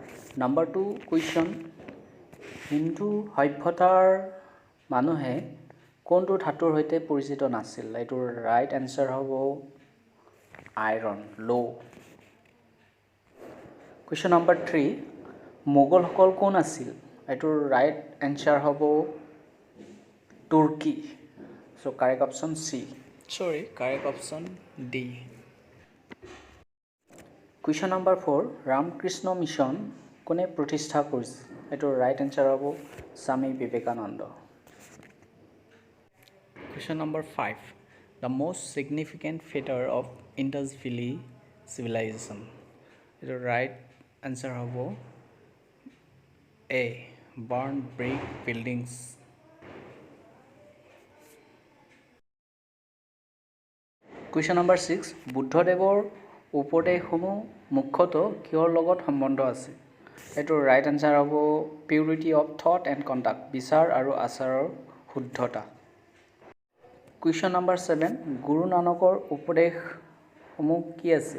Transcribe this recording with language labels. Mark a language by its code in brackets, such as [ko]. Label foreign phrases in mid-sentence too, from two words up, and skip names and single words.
[en] Number 2 question, [as] হিন্দু সভ্যতাৰ মানুহে কোনটো ধাতুৰ সৈতে পৰিচিত নাছিল? এইটোৰ [en] right answer [as] হ'ব আইৰন, লো। [en] Question number 3, [as] মোগলসকল কোন আছিল? এইটোৰ [en] right answer [as] হ'ব তুৰ্কী। [en] So correct option C. Sorry, correct option D. Question number 4, [as] ৰামকৃষ্ণ মিছন কোনে প্ৰতিষ্ঠা কৰিছিল? এইটোৰ [en] right answer [as] হ'ব স্বামী বিবেকানন্দ। [en] Question number 5, the most significant feature of Indus Valley civilization. এইটোৰ right answer হ'ব A, burn brick buildings. Question number 6, [as] বুদ্ধদেৱৰ উপদেশসমূহ মুখ্যতঃ কিহৰ লগত সম্বন্ধ আছে? [en] এইটোৰ right answer হ'ব purity of thought and conduct, [as] বিচাৰ আৰু আচাৰৰ শুদ্ধতা। [en] Question number 7, [as] গুৰু নানকৰ উপদেশসমূহ কি আছিল?